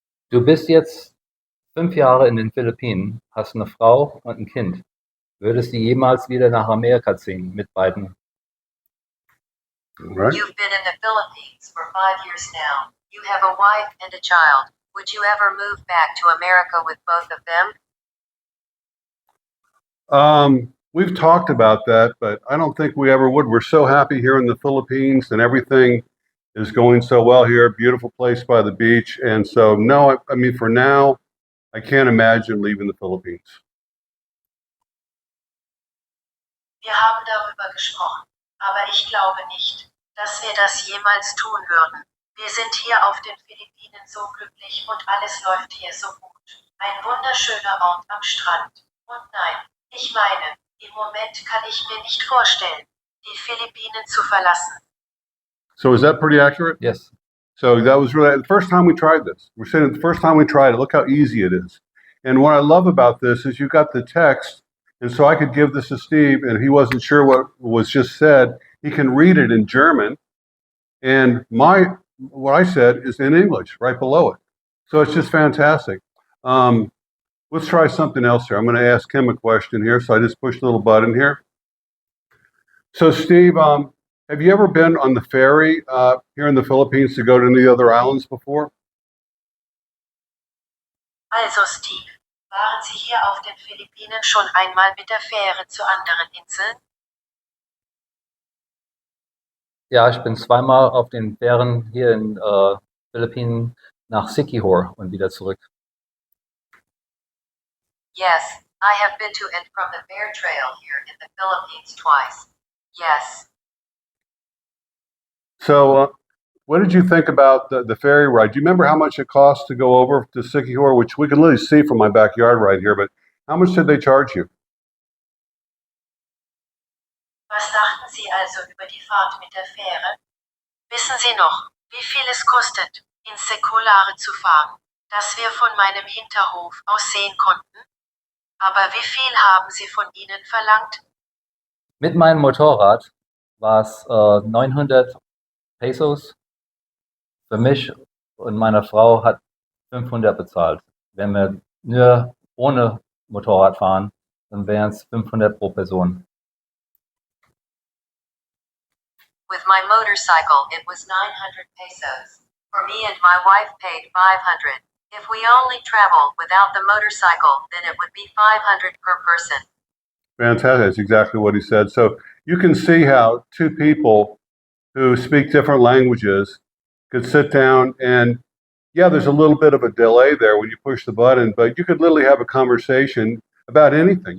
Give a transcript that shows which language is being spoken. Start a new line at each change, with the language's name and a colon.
German: Du bist jetzt 5 Jahre in den Philippinen, hast eine Frau und ein Kind. Würdest du jemals wieder nach Amerika ziehen mit beiden?
English: Right. You've been in the Philippines for 5 years now. You have a wife and a child. Would you ever move back to America with both of them? We've talked about that, but I don't think we ever would. We're so happy here in the Philippines, and everything is going so well here. Beautiful place by the beach. And so, no, I mean, for now, I can't imagine leaving the Philippines.
German: Wir haben darüber gesprochen, aber ich glaube nicht, dass wir das jemals tun würden. Wir sind hier auf den Philippinen so glücklich und alles läuft hier so gut. Ein wunderschöner Ort am Strand. Und nein, ich meine, im Moment kann ich mir nicht vorstellen, die Philippinen zu verlassen.
English: So is that pretty accurate? Yes. So that was really the first time we tried this. We're saying the first time we tried it, look how easy it is. And what I love about this is you got the text, and so I could give this to Steve, and he wasn't sure what was just said. He can read it in German, and what I said is in English right below it. So it's just fantastic. Let's try something else here. I'm going to ask him a question here. So I just push the little button here. So Steve, have you ever been on the ferry here in the Philippines to go to any other islands before?
German: Also Steve, waren Sie hier auf den Philippinen schon einmal mit der Fähre zu anderen Inseln? Ja, ich bin zweimal auf den Fähren hier in Philippinen nach Siquijor und wieder zurück.
English: Yes, I have been to and from the bear trail here in the Philippines twice. Yes. So what did you think about the ferry ride? Do you remember how much it cost to go over to Siquijor, which we can literally see from my backyard right here, but how much did they charge you?
German: Was dachten Sie also über die Fahrt mit der Fähre? Wissen Sie noch, wie viel es kostet, ins Säkulare zu fahren, das wir von meinem Hinterhof aus sehen konnten? Aber wie viel haben Sie von Ihnen verlangt? Mit meinem Motorrad war es 900 Pesos. Für mich und meine Frau hat 500 bezahlt. Wenn wir nur ohne Motorrad fahren, dann wären es 500 pro Person.
English: With my motorcycle, it was 900 pesos. For me and my wife paid 500. If we only travel without the motorcycle, then it would be 500 per person. Fantastic. That's exactly what he said. So you can see how two people who speak different languages could sit down and, yeah, there's a little bit of a delay there when you push the button, but you could literally have a conversation about anything.